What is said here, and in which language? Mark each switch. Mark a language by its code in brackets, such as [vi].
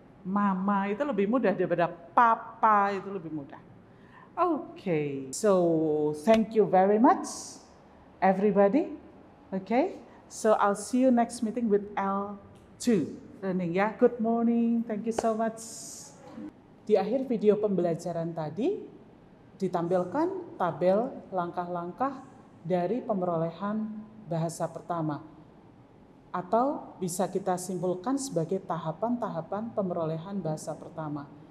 [id] Mama itu lebih mudah daripada papa itu lebih mudah. [en] Okay, so thank you very much, everybody. Okay, so I'll see you next meeting with L2 learning ya. Good morning, thank you so much. [id] Di akhir video pembelajaran tadi ditampilkan tabel langkah-langkah dari pemerolehan bahasa pertama, atau bisa kita simpulkan sebagai tahapan-tahapan pemerolehan bahasa pertama.